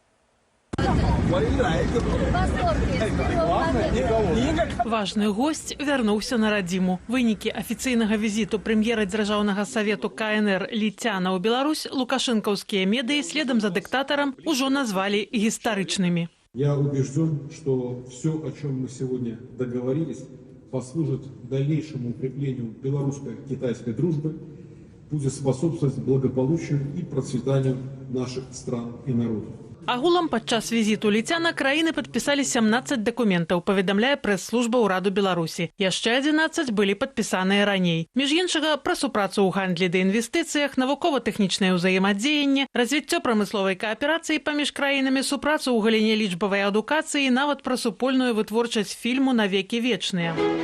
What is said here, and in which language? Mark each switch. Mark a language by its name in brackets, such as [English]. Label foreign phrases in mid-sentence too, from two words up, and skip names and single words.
[Belarusian] Важны госць вярнуўся на радзіму. Вынікі афіцыйнага візіту прэм'ера дзяржаўнага савету КНР Лі Цяна ў Беларусь лукашэнкаўскія медыі следам за дыктатарам ужо назвалі гістарычнымі. [Russian] Я убежден, что все, о чем мы сегодня договорились, послужит дальнейшему укреплению белорусско-китайской дружбы, будет способствовать благополучию и процветанию наших стран и народов. [Belarusian] Агулам падчас візіту Лі Цяна краіны падпісалі 17 дакументаў, паведамляе прэс-служба ўраду Беларусі. Яшчэ 11 былі падпісаныя раней. Між іншага, пра супрацу ў гандлі ды інвестыцыях, навукова-тэхнічнае ўзаемадзеянне, развіццё прамысловай кааперацыі паміж краінамі, супрацу ў галіне лічбавай адукацыі і нават пра супольную вытворчасць фільму «На векі вечныя».